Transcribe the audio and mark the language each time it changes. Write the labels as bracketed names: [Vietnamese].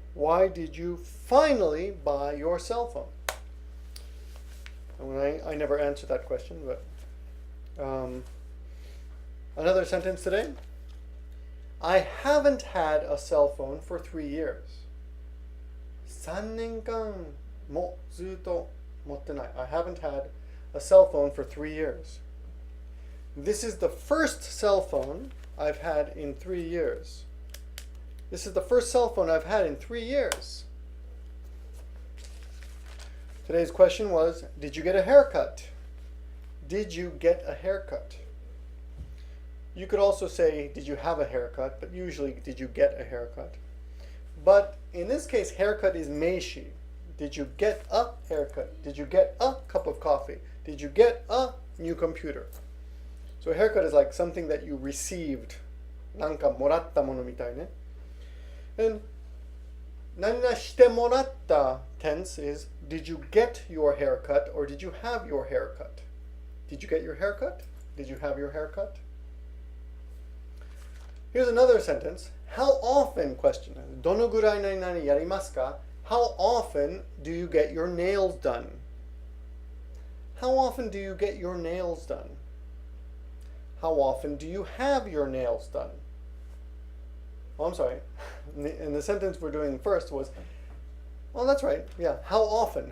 [English] Why did you finally buy your cell phone? And I never answered that question, but another sentence today. I haven't had a cell phone for 3 years. [Japanese] 3年間もずっと持ってない. [English] I haven't had a cell phone for 3 years. This is the first cell phone I've had in 3 years. This is the first cell phone I've had in 3 years. Today's question was, did you get a haircut? Did you get a haircut? You could also say, did you have a haircut? But usually, did you get a haircut? But in this case, haircut is meishi. Did you get a haircut? Did you get a cup of coffee? Did you get a new computer? So a haircut is like something that you received. [Japanese] Nanka moratta mono mitai ne. [English] And [Japanese] nanna shite moratta [English] tense is, did you get your haircut or did you have your haircut? Did you get your haircut? Did you have your haircut? Here's another sentence. How often, question. [Japanese] どのぐらい何々やりますか? [English] How often do you get your nails done? How often do you get your nails done? How often do you have your nails done? Oh, I'm sorry. And the sentence we're doing first was, well, that's right. Yeah. How often?